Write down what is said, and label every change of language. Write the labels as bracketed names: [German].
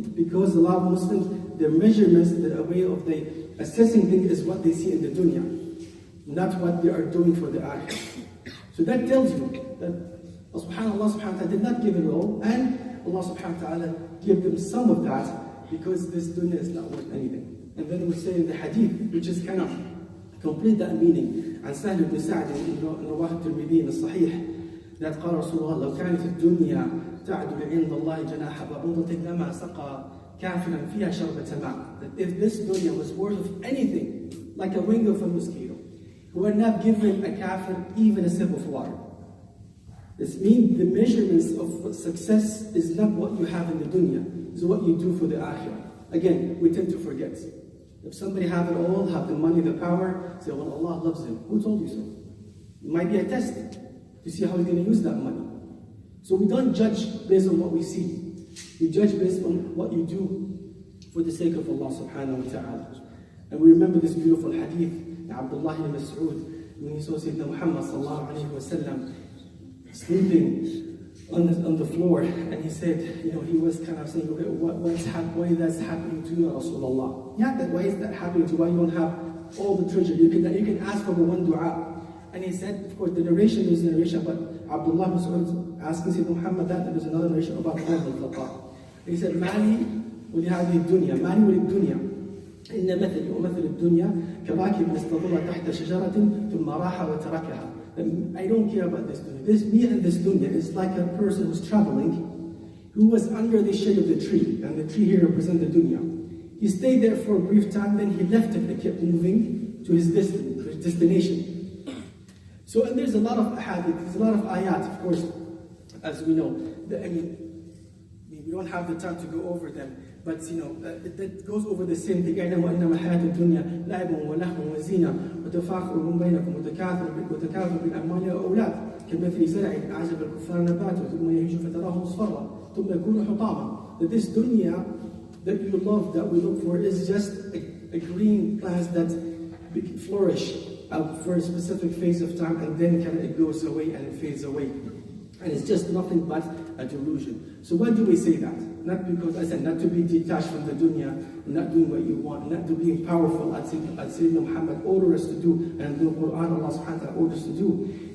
[English] Because a lot of Muslims, their measurements, their way of assessing things is what they see in the dunya, not what they are doing for the akhirah. So that tells you that Allah subhanahu wa ta'ala did not give it all, and Allah subhanahu wa ta'ala gave them some of that because this dunya is not worth anything. And then we say in the hadith, which is kind of complete that meaning, [Arabic] عن سهل بن سعد رواه الترمذي الصحيح that قال رسول الله لو كانت الدنيا تعدل عند الله جناح بعوضة لما سقى كافرا فيها شربة ماء. [English] That if this dunya was worth of anything, like a wing of a mosquito, who had not given a kafir even a sip of water. This means the measurements of success is not what you have in the dunya, it's what you do for the akhirah. Again, we tend to forget. If somebody have it all, have the money, the power, say, well, Allah loves him. Who told you so? It might be a test to see how he's going to use that money. So we don't judge based on what we see. We judge based on what you do for the sake of Allah subhanahu wa ta'ala. And we remember this beautiful hadith, Abdullah ibn Mas'ud, when he saw Sayyidina Muhammad sallallahu alayhi wa sallam sleeping on the floor, and he said, he was kind of saying, okay, why is that happening to you, Rasulullah? Yeah, why is that happening to you? Why you don't have all the treasure? You can ask for the one dua. And he said, of course, the narration is narration, but Abdullah Mas'ud asking Sayyidina Muhammad that, there was another narration about Umar al-Khattab. He said, [Arabic] Mali ولهذه الدنيا, Mali وللدنيا, إن مثلي ومثل الدنيا كراكب استظل تحت شجرة ثم راح وتركها. [English] I don't care about this dunya. Me and this dunya is like a person who's traveling, who was under the shade of the tree, and the tree here represents the dunya. He stayed there for a brief time, then he left it and kept moving to his destination. So, and there's a lot of hadith, there's a lot of ayat, of course, as we know. We don't have the time to go over them, but that goes over the same thing. [Arabic] وإنما الحياة الدنيا لعب ولهو وزينة وتفاخر بينكم وتكاثر بالأموال والأولاد كمثل زرع أعجب الكفار نباته ثم يهيج فتراه مصفرا ثم يكون حطاما. [English] That this dunya that you love, that we look for, is just a green plant that flourish for a specific phase of time, and then it goes away and it fades away. And it's just nothing but a delusion. So why do we say that? Not because, I said, not to be detached from the dunya, not doing what you want, not to be powerful, as Sayyidina Muhammad orders us to do, and the Quran Allah subhanahu wa ta'ala orders us to do.